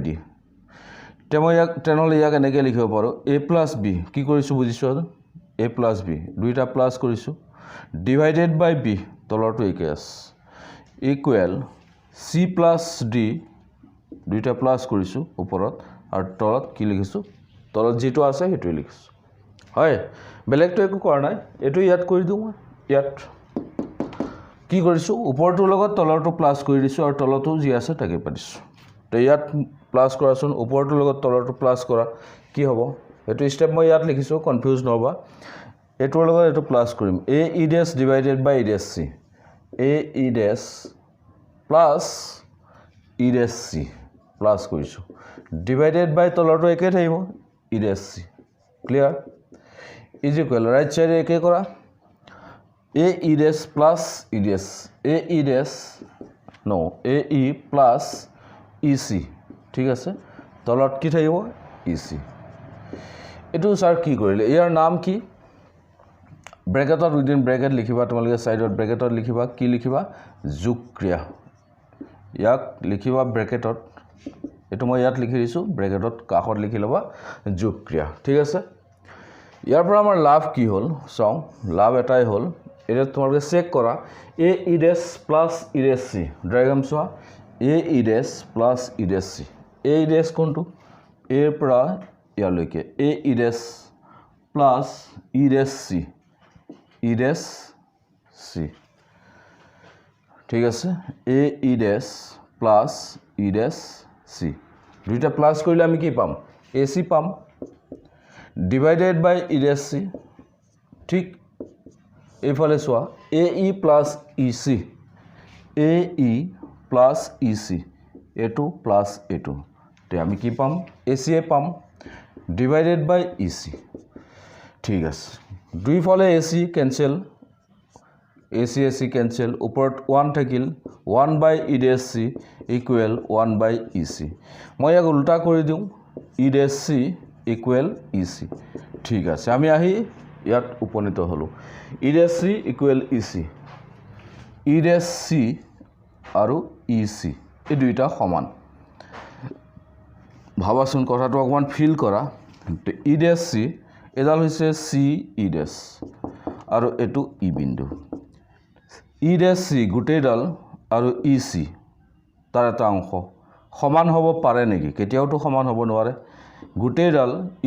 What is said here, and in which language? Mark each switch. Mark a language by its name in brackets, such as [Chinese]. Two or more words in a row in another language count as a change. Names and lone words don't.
[Assamese] d তে মই ইয়াক তেনেহ'লে ইয়াক এনেকৈ লিখিব পাৰো [English] a plus b [Assamese] কি কৰিছো বুজিছো [English] a plus b [Assamese] দুইটা প্লাস কৰিছো [English] divided by b [Assamese] তলৰটো একে আছে [English] equal c plus d [Assamese] দুইটা প্লাস কৰিছো ওপৰত আৰু তলত কি লিখিছো তলত যেটো আছে হেতুই লিখিছো হয় বেলেগটো একো কৰা নাই এটো ইয়াত কৰি দিও ইয়াত কি কৰিছো ওপৰটোৰ লগত তলৰটো প্লাস কৰি দিছো আৰু তলটো যি আছে তাকে পাতিছো তে ইয়াত প্লাস কৰাচোন ওপৰটোৰ লগত তলৰটো প্লাস কৰা কি হ'ব এটো স্টেপ মই ইয়াত লিখিছো কনফিউজ নহবা এটোৰ লগত এটো প্লাস কৰিম [English] a e dash divided by e dash c a e dash plus e dash c [Assamese] প্লাস কৰিছো [English] divided by [Assamese] তলৰটো একে থাকিব [English] e dash c clear is equal right side [Assamese] একে কৰা [English] a e dash plus e dash a e dash no a e plus e c [Assamese] ঠিক আছে তলত কি থাকিব [English] e c [Assamese] এটো স্যার কি কৰিলে ইয়াৰ নাম কি ব্ৰেকেটত [English] within bracket [Assamese] লিখিবা তোমালোকে সাইডত ব্ৰেকেটত লিখিবা কি লিখিবা যোগ ক্ৰিয়া ইয়াক লিখিবা ব্ৰেকেটত এটো মই ইয়াত লিখি দিছো ব্ৰেকেটত কাখত লিখি লবা যোগ ক্ৰিয়া ঠিক আছে ইয়াৰ পৰা আমাৰ লাভ কি হল চাও লাভ এটাই হল এটা তোমালোকে চেক কৰা [English] a e dash plus e dash c [Assamese] ডায়াগ্ৰাম চোৱা [English] a e dash plus e dash c a e dash [Assamese] কোনটো a ৰ পৰা ইয়ালৈকে a [English] e dash plus e dash c e dash c [Assamese] ঠিক আছে [English] a e dash plus e dash c [Assamese] দুইটা প্লাস কৰিলে আমি কি পাম ac পাম [English] divided by e dash c [Assamese] ঠিক এইফালে চোৱা [English] ae plus ec ae plus ec [Assamese] এটো প্লাস এটো তে আমি কি পাম ac এ পাম [English] divided by ec [Assamese] ঠিক আছে দুই ফালে [English] ac cancel ac cancel [Assamese] উপৰত 1 থাকিল [English] 1 by e dash c equal 1 by ec [Assamese] মই ইয়াক উল্টা কৰি দিও [English] e dash c equal ec [Assamese] ঠিক আছে আমি আহি ইয়াত উপনীত হলো [English] e dash c equal ec e dash c [Assamese] আৰু ec এই দুইটা সমান ভাবাচোন কথাটো অকমান ফিল কৰা [English] e dash c [Assamese] এডাল হৈছে [English] c e dash [Assamese] আৰু এটো e বিন্দু [English] e dash c [Assamese] গোটেইডাল আৰু ec তাৰ এটা অংশ সমান হ'ব পাৰে নেকি কেতিয়াওটো সমান হ'ব নোৱাৰে গোটেইডাল e